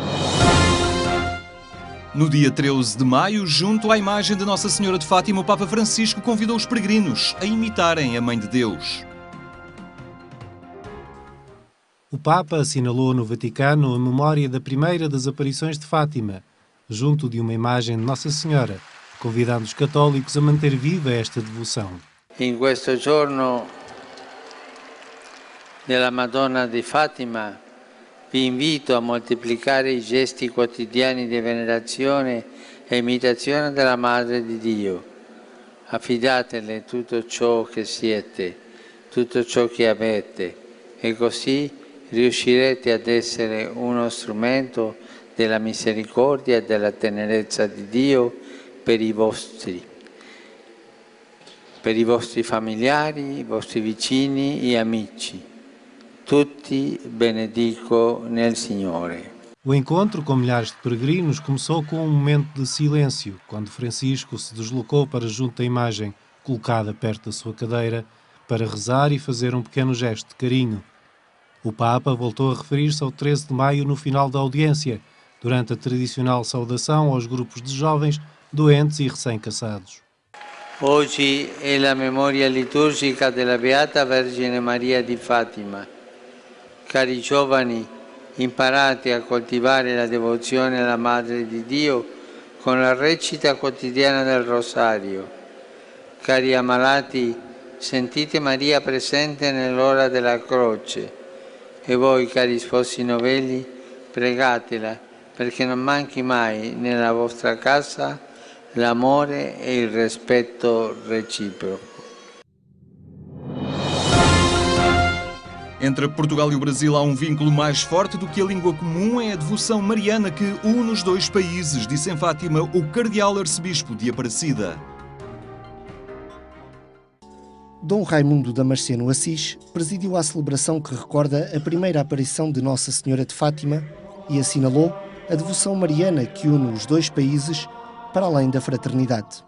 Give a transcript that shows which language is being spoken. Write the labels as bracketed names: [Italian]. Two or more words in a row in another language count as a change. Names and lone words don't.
[Portuguese] No dia 13 de maio, junto à imagem de Nossa Senhora de Fátima, o Papa Francisco convidou os peregrinos a imitarem a Mãe de Deus. O Papa assinalou no Vaticano a memória da primeira das aparições de Fátima, junto de uma imagem de Nossa Senhora, convidando os católicos a manter viva esta devoção. [Italian] In questo giorno della Madonna di Fatima vi invito a moltiplicare i gesti quotidiani di venerazione e imitazione della Madre di Dio. Affidatele tutto ciò che siete, tutto ciò che avete, e così riuscirete ad essere uno strumento della misericordia e della tenerezza di Dio per i vostri familiari, i vostri vicini e amici. Tutti benedico nel Signore. [Portuguese] O encontro com milhares de peregrinos começou com um momento de silêncio, quando Francisco se deslocou para junto da imagem, colocada perto da sua cadeira, para rezar e fazer um pequeno gesto de carinho. O Papa voltou a referir-se ao 13 de maio no final da audiência, durante a tradicional saudação aos grupos de jovens, doentes e recém-casados. [Italian] Oggi è la memoria liturgica della Beata Vergine Maria di Fatima. Cari giovani, imparate a coltivare la devozione alla Madre di Dio con la recita quotidiana del Rosario. Cari ammalati, sentite Maria presente nell'ora della croce. E voi, cari sposi novelli, pregatela perché non manchi mai nella vostra casa l'amore e il rispetto reciproco. [Portuguese] Entre Portugal e o Brasil há um vínculo mais forte do que a língua comum, é a devoção mariana que une os dois países, disse em Fátima o cardeal arcebispo de Aparecida. Dom Raimundo Damasceno Assis presidiu a celebração que recorda a primeira aparição de Nossa Senhora de Fátima e assinalou a devoção mariana que une os dois países para além da fraternidade.